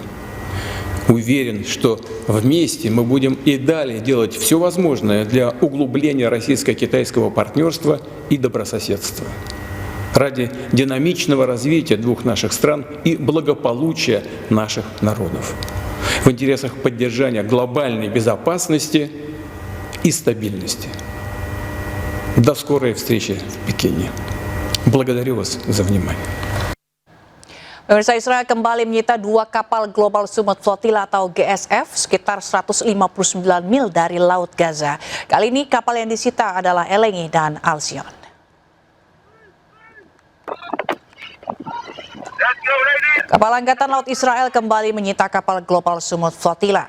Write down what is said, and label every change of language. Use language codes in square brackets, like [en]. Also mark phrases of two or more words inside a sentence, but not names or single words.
[ru] Уверен, что вместе мы будем и далее делать все возможное для углубления российско-китайского партнерства и добрососедства ради динамичного развития двух наших стран и благополучия наших народов, в интересах поддержания глобальной безопасности и стабильности. До скорой встречи в Пекине. Благодарю вас за внимание. [id] Pemirsa, Israel kembali menyita 2 kapal Global Summit Flotilla atau GSF sekitar 159 mil dari Laut Gaza. Kali ini kapal yang disita adalah Elengi dan Alcyon. Kapal Angkatan Laut Israel kembali menyita kapal Global Summit Flotilla.